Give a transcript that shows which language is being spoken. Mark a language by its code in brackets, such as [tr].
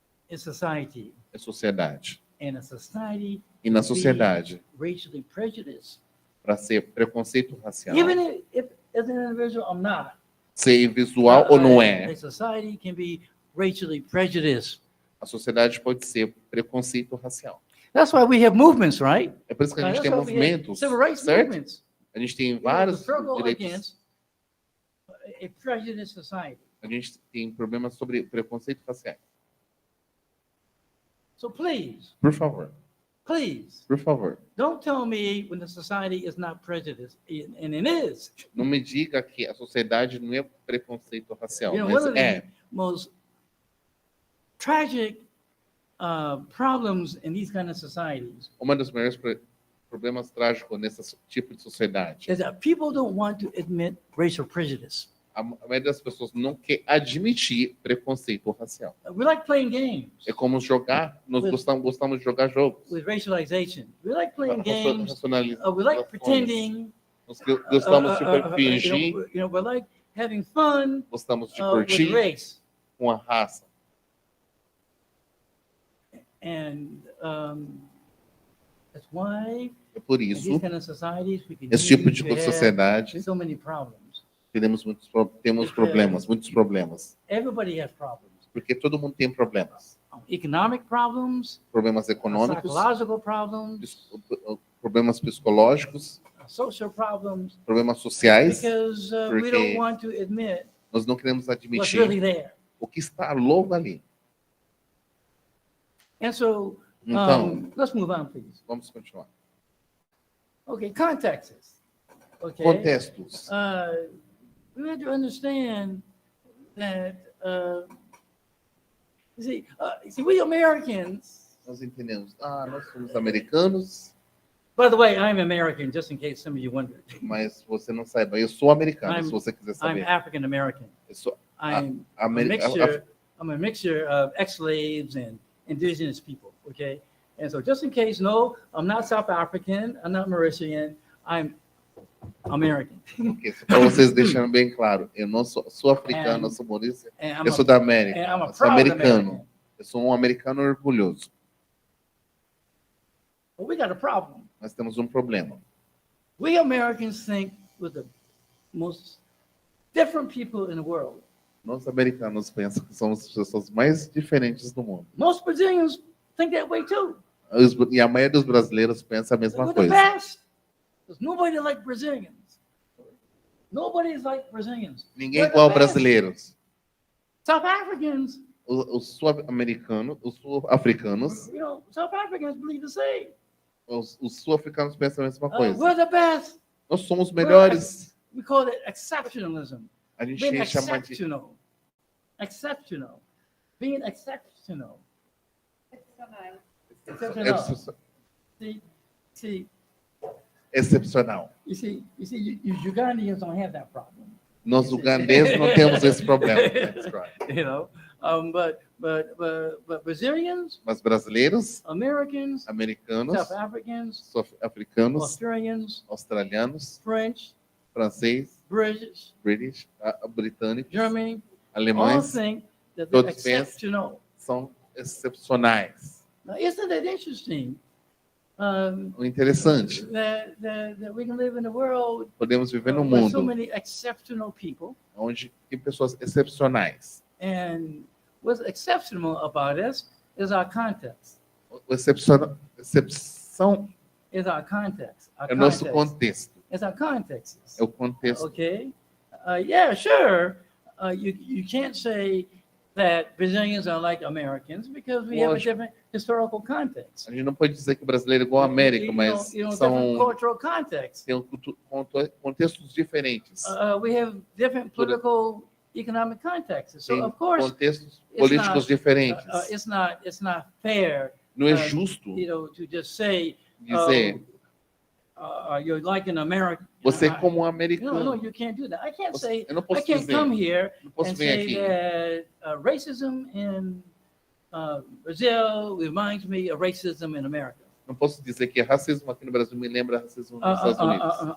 [en] is society. [pt] é sociedade. [en] And a society [pt] E na sociedade, [en] racially prejudiced. [pt] para ser preconceito racial, [en] Even if as an individual I'm not. [pt] ser visual ou não [en] A [pt] é, [en] society can be racially prejudiced. [pt] a sociedade pode ser preconceito racial. [en] That's why we have movements, right? [pt] É por isso que a gente [en] That's [pt] tem [en] why we have [pt] movimentos, [en] civil rights [pt] certo? [en] movements. [pt] A gente tem [en] We have [pt] vários [en] to struggle [pt] direitos, [en] against a prejudiced society. [pt] a gente tem problemas sobre preconceito racial. [en] So please, [pt] Por favor, [en] don't tell me when the society is not prejudiced, and it is. [pt] não me diga que a sociedade não é preconceito racial, [en] You know, [pt] mas [en] one of [pt] é. [en] the most tragic problems in these kind of societies [pt] Uma dos maiores problemas trágicos nesse tipo de sociedade. [en] is that people don't want to admit racial prejudice. [pt] A maioria das pessoas não quer admitir preconceito racial. [en] We like playing games [pt] É como jogar, nós gostamos de jogar jogos. [en] with racialization. We like playing games. [pt] Racionalização. [en] We like pretending [pt] Nós gostamos de [en] you [pt] fingir, [en] know, we're like having fun [pt] gostamos de [en] with [pt] curtir [en] race. [pt] com a raça. [en] And that's why [pt] É por [en] in [pt] isso, [en] these kind of societies we [pt] esse tipo de [en] continue to have [pt] sociedade, [en] so many problems. [pt] temos problemas, muitos problemas. [en] Everybody has problems. [pt] Porque todo mundo tem problemas. [en] Economic problems, [pt] Problemas econômicos, [en] psychological problems, [pt] problemas psicológicos, [en] social problems, [pt] problemas sociais, [en] because we [pt] porque [en] don't want to admit [pt] nós não queremos [en] what's [pt] admitir [en] really there. [pt] o que está logo ali. [en] And so, [pt] Então, [en] let's move on, please. [pt] vamos continuar. [en] Okay, contexts. Okay. [pt] Contextos. [en] We have to understand that, you see, we Americans, [pt] Nós entendemos. Nós somos americanos, [en] by the way, I'm American, just in case some of you wondered. [pt] mas você não saiba, eu sou americano, se você quiser [en] I'm [pt] saber. [en] African American. [pt] Eu sou [en] I'm a mixture of ex-slaves and indigenous people, okay? And so just in case, no, I'm not South African, I'm not Mauritian, I'm American. [pt] Okay, para vocês deixarem bem claro, eu não sou africano, eu sou maurício, eu sou da América, [en] and I'm a [pt] eu sou [en] proud [pt] americano, [en] American. [pt] eu sou um americano orgulhoso. [en] But we got a problem. [pt] Nós temos um problema. [en] We Americans think we're the most different people in the world. [pt] Nós americanos pensamos que somos as pessoas mais diferentes do mundo. [en] Most Brazilians think that way too. [pt] E a maioria dos brasileiros pensa a mesma [en] We're the [pt] coisa. [en] best. There's nobody like Brazilians. Nobody's like Brazilians. [pt] Ninguém é [en] We're the [pt] igual a [en] best. [pt] brasileiros. [en] South Africans, [pt] Os sul-americanos, os sul-africanos, [en] you know, South Africans believe the same. [pt] os sul-africanos pensam a mesma coisa. [en] We're the best. [pt] Nós somos melhores. [en] We call it exceptionalism. [pt] A gente [en] Being [pt] chama de [en] exceptional. Exceptional. Being exceptional. Exceptional. See, [pt] excepcional. [en] you Ugandians don't have that problem. [pt] Nós ugandeses não temos esse problema. [en] That's right. You know, but Brazilians, [pt] Mas brasileiros, [en] Americans, [pt] americanos, [en] South Africans, [pt] sul-africanos, [en] Australians, [pt] australianos, [en] French, [pt] francês, [en] British, [pt] britânicos, [en] Germany, all [pt] alemães, [en] think that they're [pt] todos pensam [en] exceptional. [pt] são excepcionais. [en] Now, isn't that interesting? [pt] O interessante, [en] That we can live in a world [pt] podemos viver num [en] with so [pt] mundo [en] many exceptional people, [pt] onde tem pessoas excepcionais. [en] and what's exceptional about us is our context. [pt] Excepção [en] Is our context. Our [pt] é o nosso [en] context. [pt] contexto. [en] It's our context. [pt] É o contexto. [en] Okay. Yeah, sure. You can't say that Brazilians are like Americans because we have a [pt] Lógico. [en] different historical context. [pt] A gente não pode dizer que o brasileiro é igual ao América, mas [en] different [pt] são [en] cultural context. [pt] têm contextos diferentes. [en] We have different political, economic contexts. So [pt] Tem of course, contextos it's políticos diferentes. [en] it's not fair, [pt] Não é justo [en] to just say, [pt] dizer [en] you're like an American. [pt] você como um [en] No, [pt] americano. [en] you can't do that. I can't say. [pt] Eu não [en] I [pt] posso [en] can't [pt] dizer, [en] come here [pt] não posso [en] and [pt] vir [en] say [pt] aqui. [en] that racism in Brazil reminds me of racism in America. [pt] Não posso dizer que racismo aqui no Brasil me lembra racismo nos Estados Unidos.